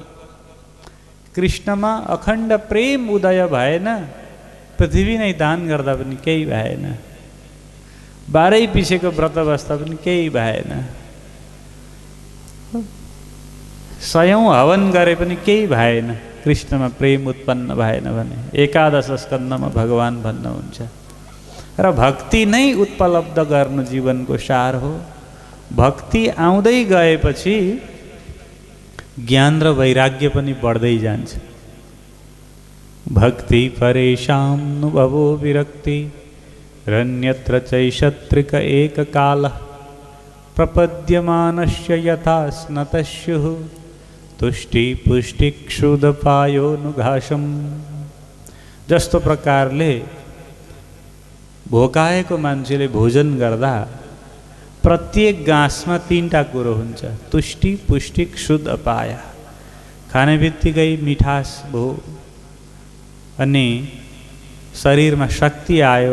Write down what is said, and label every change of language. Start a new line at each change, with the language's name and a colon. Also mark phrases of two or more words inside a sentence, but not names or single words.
Nepali: कृष्णमा अखण्ड प्रेम उदय भएन, पृथ्वी नै दान गर्दा पनि केही भएन, बाह्रै पिसेको व्रत बस्दा पनि केही भएन, सयौं हवन गरे पनि केही भएन, कृष्णमा प्रेम उत्पन्न भएन भने। एकादश स्कन्धमा भगवान भन्नुहुन्छ। र भक्ति नै उपलब्ध गर्नु जीवनको सार हो। भक्ति आउँदै गएपछि ज्ञान र वैराग्य पनि बढ्दै जान्छ।
Sanskrit: भक्ति परेषां नुभवो विरक्ति रन्यत्र चैषत्रिक एक काल प्रपद्यमानस्य यथा स्नतस्युः तुष्टि पुष्टि क्षुदपायोनुघासम।
Nepali: जस्तो प्रकारले भोकाएको मान्छेले भोजन गर्दा प्रत्येक गाँसमा तीनटा कुरो हुन्छ,
Sanskrit: तुष्टि पुष्टि क्षुद अपाय।
Nepali: खाने बित्तिकै मिठास भयो अनि शरीरमा शक्ति आयो।